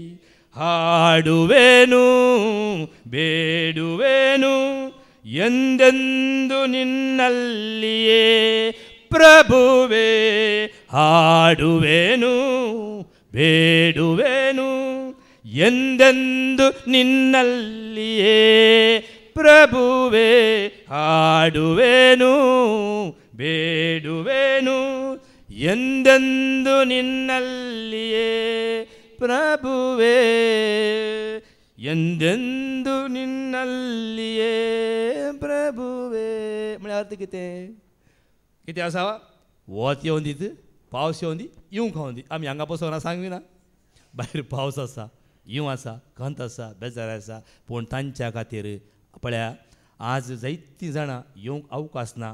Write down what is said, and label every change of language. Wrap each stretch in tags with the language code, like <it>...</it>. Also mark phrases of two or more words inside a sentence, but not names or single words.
<kn>ಹಾಡುವೆನು ಬೇಡುವೆನು ಎಂದೆಂದು ನಿನ್ನಲ್ಲಿಯೇ ಪ್ರಭುವೇ, ಹಾಡುವೆನು ಬೇಡುವೆನು ಎಂದೆಂದು ನಿನ್ನಲ್ಲಿಯೇ ಪ್ರಭುವೇ, ಹಾಡುವೆನು ಬೇಡುವೆನು ಎಂದೆಂದು ನಿನ್ನಲ್ಲಿಯೇ ಪ್ರಭುವೇ, ಎಂದೆಂದು ನಿನ್ನಲ್ಲಿಯೇ ಪ್ರಭುವೇ.</kn> <kok>म्हळ्यार अर्थ कितें कितें आसा? वत येवन दीत, पावस येवन दी, येवंक खावन दी. आमी हांगा बसोन सांगवी ना भायर पावस आसा, येव आसा, खंत आसा, बेजार आसा. पूण तांच्या खातीर पळया आज जायतीं जाणां येवंक अवकाश ना.</kok>